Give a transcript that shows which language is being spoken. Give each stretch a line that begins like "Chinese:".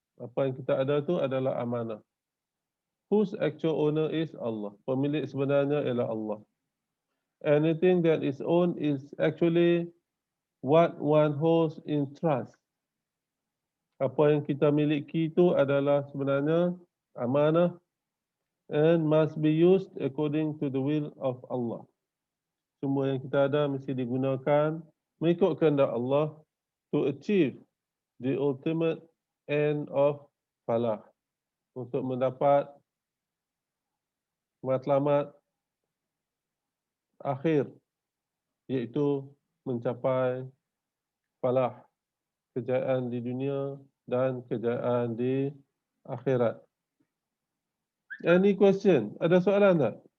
Malay: Apa yang kita ada itu adalah amanah.
English: Whose actual owner is Allah.
Malay: Pemilik sebenarnya ialah Allah.
English: Anything that is owned is actually what one holds in trust.
Malay: Apa yang kita miliki itu adalah sebenarnya amanah
English: and must be used according to the will of Allah.
Malay: Semua yang kita ada mesti digunakan mengikut kehendak Allah
English: to achieve the ultimate end of falah,
Malay: untuk mendapat matlamat akhir, iaitu mencapai falah, kejayaan di dunia dan kejayaan di akhirat.
English: Any question?
Malay: Ada soalan tak?